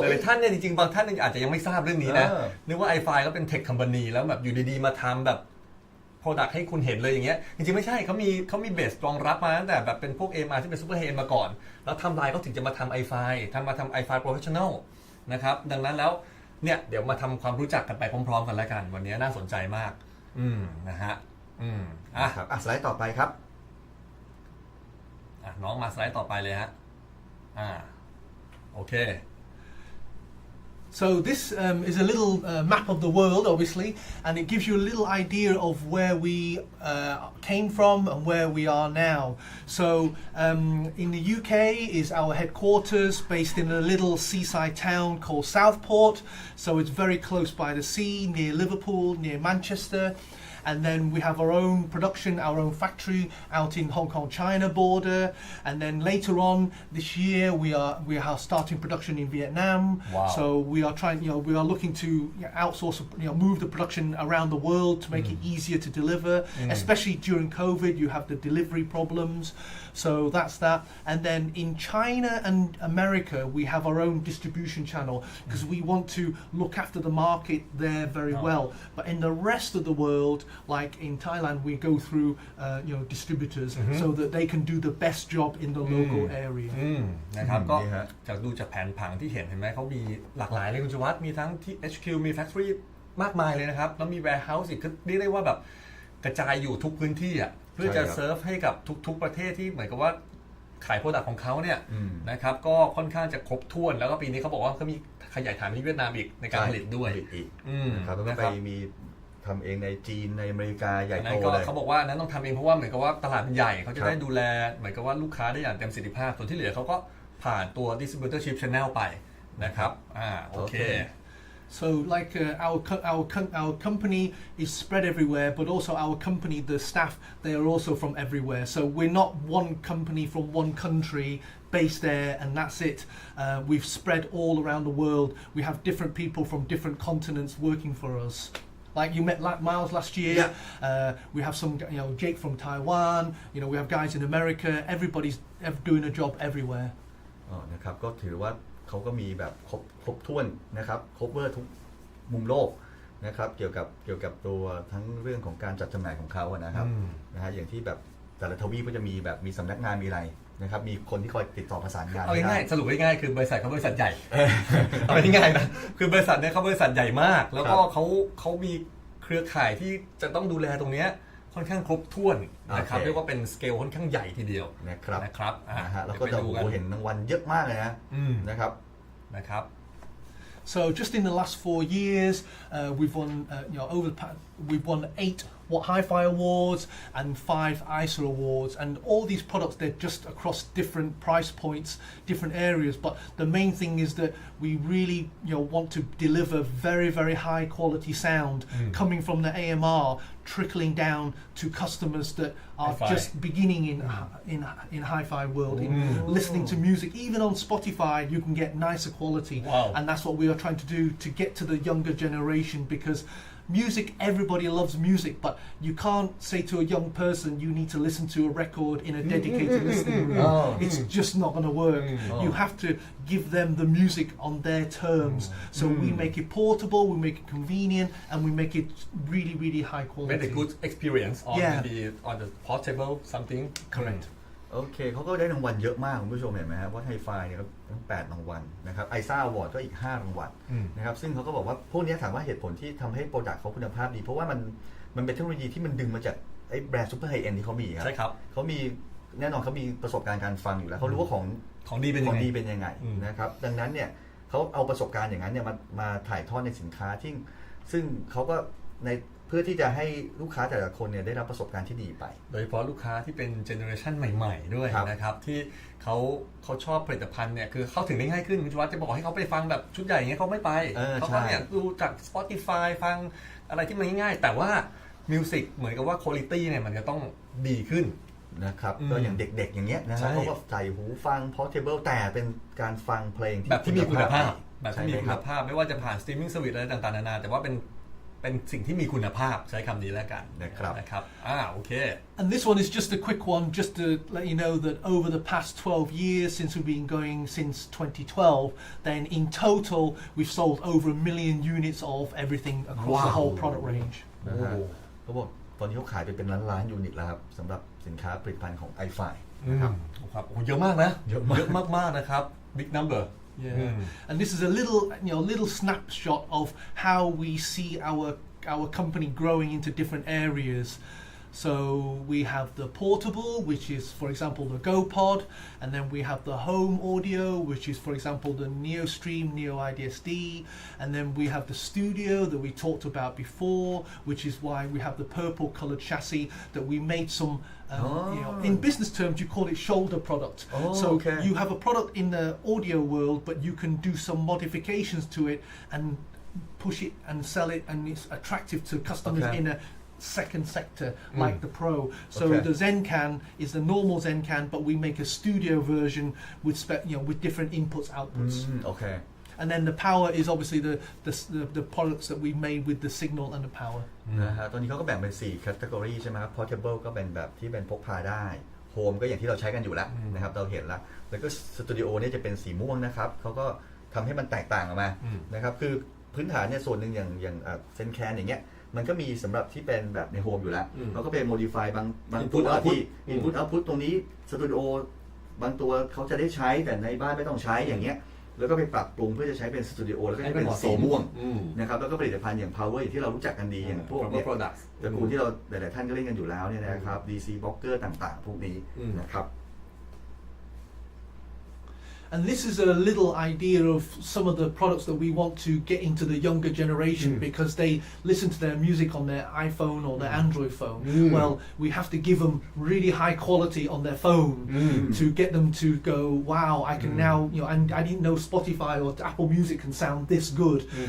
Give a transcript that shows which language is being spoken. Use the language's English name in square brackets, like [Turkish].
[Thai] หลายท่านเนี่ยจริงๆบางท่านอาจจะยังไม่ทราบเรื่องนี้นะนึกว่า Ifi ก็เป็นเทคคอมพานีแล้วแบบอยู่ดีๆมาทำแบบProduct ให้คุณเห็นเลยอย่างเงี้ยจริงๆไม่ใช่เขามีเบสรองรับมาตั้งแต่แบบเป็นพวก AMR ที่เป็นซูเปอร์ไฮเอ็นด์มาก่อนแล้วทำลายเขาถึงจะมาทำ Ifi มาทำ Ifi Professional นะครับดังนั้นแล้วเนี่ยเดี๋ยวมาทำความรู้จักกันไปพร้อมๆกันแล้วกันวันนี้น่าสนใจมากนะฮะ ครับสไลด์ต่อไปครับ น้องมาสไลด์ต่อไปเลยฮะโอเค [English] So this is a little map of the world, obviously, and it gives you a little idea of where we came from and where we are now. So in the UK is our headquarters, based in a little seaside town called Southport. So it's very close by the sea, near Liverpool, near Manchester. And then we have our own production, our own factory out in Hong Kong China border. And then later on this year we are starting production in Vietnam. Wow. So we are trying, we are looking to outsource, move the production around the world to make it easier to deliver. Especially during COVID, you have the delivery problems. So that's that. And then in China and America, we have our own distribution channel because we want to look after the market there very well. But in the rest of the world, like in Thailand, we go through distributors so that they can do the best job in the local area. [Thai] นะครับก็จากดูจากแผนผังที่เห็นไหมเขามีหลากหลายเลยคุณชวัฒน์มีทั้งที่ HQ มี Factory มากมายเลยนะครับแล้วมี Warehouse อีกคือเรียกได้ว่าแบบกระจายอยู่ทุกพื้นที่อ่ะเพื่อจะเซิร์ฟให้กับทุกๆประเทศที่เหมือนกับว่าขายโปรดักต์ของเขาเนี่ยนะครับก็ค่อนข้างจะครบถ้วนแล้วก็ปีนี้เขาบอกว่าเขามีขยายฐานที่เวียดนามอีกในการผลิตด้วย นะครับแล้วก็ไปมีท ทำเองในจีนในอเมริกาใหญ่ นั้ โต นก็ เลย เขาบอกว่านั้นต้องทำเองเพราะว่าเหมือนกับว่าตลาดมันใหญ่เขาจะได้ ครับ ดูแลเหมือนกับว่าลูกค้าได้อย่างเต็มประสิทธิภาพส่วนที่เหลือเขาก็ผ่านตัว distributorship channel ไปนะครับโอเค [English] So like our company is spread everywhere, but also our company, the staff, they are also from everywhere. So we're not one company from one country based there and that's it. We've spread all around the world. We have different people from different continents working for us. Like you met Miles last year. Yeah. We have some, Jake from Taiwan. We have guys in America. Everybody's doing a job everywhere. [Thai] นะครับก็ถือว่าเขาก็มีแบบครบถ้วนนะครับ cover ทุกมุมโลกนะครับเกี่ยวกับตัวทั้งเรื่องของการจัดจำหน่ายของเขานะครับนะฮะอย่างที่แบบแต่ละทวีปก็จะมีแบบมีสำนักงานมีอะไรนะครับมีคนที่คอยติดต่อประสานงาน เอาง่ายๆสรุปง่ายๆคือบริษัทเขาบริษัทใหญ่ เอาง่ายๆนะคือบริษัทเนี่ยเขาบริษัทใหญ่มากแล้วก็เขามีเครือข่ายที่จะต้องดูแลตรงเนี้ยค่อนข้างครบถ้วนนะครับเรียกว่าเป็นสเกลค่อนข้างใหญ่ทีเดียวนะครับ แล้วก็จะเห็นรางวัลเยอะมากเลยนะครับ [English] So just in the last 4 years, we've won, we've won 8 Hi-Fi Awards and 5 ISA Awards, and all these products, they're just across different price points, different areas. But the main thing is that we really, want to deliver very, very high quality sound coming from the AMR, trickling down to customers that are Hi-Fi. just beginning in Hi-Fi world, in listening to music. Even on Spotify, you can get nicer quality, and that's what we are trying to do to get to the younger generation, because music, everybody loves music, but you can't say to a young person you need to listen to a record in a dedicated listening room. It's just not going to work. You have to give them the music on their terms. So we make it portable, we make it convenient, and we make it really, really high quality. Make a good experience on the portable something. Correct. [Thai] โอเคเขาก็ได้รางวัลเยอะมากคุณผู้ชมเห็นไหมครับว่าไฮไฟเนี่ยครับทั้ง8รางวัลนะครับไอซ่าอวอร์ดก็อีก5รางวัลนะครับซึ่งเขาก็บอกว่าพวกนี้ถามว่าเหตุผลที่ทำให้โปรดักต์เขาคุณภาพดีเพราะว่ามันเป็นเทคโนโลยีที่มันดึงมาจากไอ้แบรนด์ซุปเปอร์ไฮเอ็นที่เขามีครับ ใช่ครับ เขามีแน่นอนเขามีประสบการณ์การฟังอยู่แล้วเขารู้ว่าของดีเป็นยังไงนะครับดังนั้นเนี่ยเขาเอาประสบการณ์อย่างนั้นเนี่ยมาถ่ายทอดในสินค้าซึ่งเขาก็ในเพื่อที่จะให้ลูกค้าแต่ละคนเนี่ยได้รับประสบการณ์ที่ดีไป โดยเฉพาะลูกค้าที่เป็นเจเนอเรชันใหม่ๆด้วยนะครับที่เขาชอบผลิตภัณฑ์เนี่ยคือเข้าถึงได้ง่ายขึ้นคุณชวัฒน์จะบอกให้เขาไปฟังแบบชุดใหญ่อย่างเงี้ยเขาไม่ไปเขาก็เนี่ยดูจาก Spotify ฟังอะไรที่มันง่ายๆแต่ว่ามิวสิกเหมือนกับว่าคุณภาพเนี่ยมันจะต้องดีขึ้น นะครับก็อย่างเด็กๆอย่างเงี้ยนะครับเขาก็ใส่หูฟัง portable แต่เป็นการฟังเพลง แบบที่มีคุณภาพไม่ว่าจะผ่านสตรีมมิ่งเซอร์วิสอะไรต่างๆนานาแต่ว่าเป็นสิ่งที่มีคุณภาพใช้คำนี้แล้วกันนะครับโอเค [English] And this one is just a quick one, just to let you know that over the past 12 years, since we've been going since 2012, then in total we've sold over 1 million units of everything across the whole product range. [Thai] เขาบอกตอนนี้เขาขายไปเป็นล้านยูนิตแล้วครับสำหรับสินค้าผลิตภัณฑ์ของ Ifi นะครับ เยอะมากนะเยอะมากนะครับ [English] big number And this is a little snapshot of how we see our company growing into different areas. So we have the portable, which is, for example, the GoPod, and then we have the home audio, which is, for example, the NeoStream, Neo IDSD, and then we have the studio that we talked about before, which is why we have the purple colored chassis that we made some. In business terms, you call it shoulder product. So you have a product in the audio world, but you can do some modifications to it and push it and sell it, and it's attractive to customers in a second sector like the Pro. So the Zencan is the normal Zencan, but we make a studio version with with different inputs, outputs. And then the power is obviously the products that we made with the signal and the power. [Thai] นะฮะตอนนี้เขาก็แบ่งเป็น4 category ใช่ไหมครับ portable ก็เป็นแบบที่เป็นพกพาได้ home ก็อย่างที่เราใช้กันอยู่แล้วนะครับเราเห็นแล้วก็ studio เนี่ยจะเป็นสีม่วงนะครับเขาก็ทำให้มันแตกต่างออกมานะครับคือพื้นฐานเนี่ยส่วนหนึ่งอย่างเซนแคนอย่างเงี้ยมันก็มีสำหรับที่เป็นแบบในโฮมอยู่แล้วเราก็ไป modify บางตัวที่ input output ตรงนี้ studio บางตัวเขาจะได้ใช้แต่ในบ้านไม่ต้องใช้อย่างเงี้ยแล้วก็ไปปรับปรุงเพื่อจะใช้เป็นสตูดิโอแล้วก็จะเป็นสีม่วงนะครับแล้วก็ผลิตภัณฑ์อย่าง power อย่างที่เรารู้จักกันดีอย่างพวกเนี่ยตระกูลที่เราหลายๆท่านก็เล่นกันอยู่แล้วเนี่ยนะครับ DC blocker ต่างๆพวกนี้นะครับ [English] And this is a little idea of some of the products that we want to get into the younger generation because they listen to their music on their iPhone or their Android phone. Well, we have to give them really high quality on their phone to get them to go, wow, I can now, you know, and I didn't know Spotify or Apple Music can sound this good.